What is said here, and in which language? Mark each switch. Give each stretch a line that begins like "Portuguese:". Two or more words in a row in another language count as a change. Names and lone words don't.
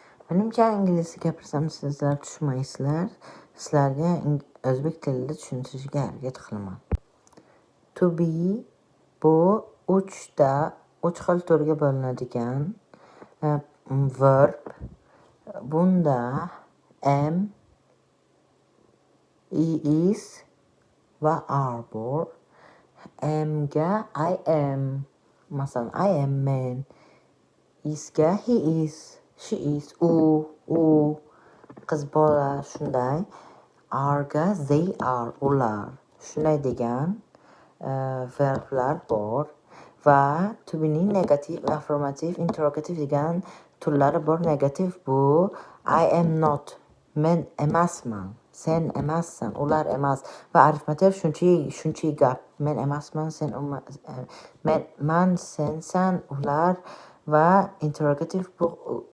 Uzbek: Menimcha ingliz gapirsam sizlar tushunmaysizlar. Sizlarga o'zbek tilida tushuntirishga harakat qilaman.
English: To be
Uzbek: bu 3 xil turga bo'linadigan verb. Bunda am,
English: he is
Uzbek: va are bor.
English: Am ga I am. Masalan, I am man. Is ga he is, she is,
Uzbek: u qiz bola, shunday.
English: Are ga they are,
Uzbek: ular. Shunday degan verblar bor va
English: to be
Uzbek: ning negativ,
English: affirmative, interrogative
Uzbek: degan turlari bor. Negativ bu
English: I am not,
Uzbek: men emasman, sen emassan, ular emas va affirmative shuncha gap. Men emasman, sen man sensan, ular va interrogative bu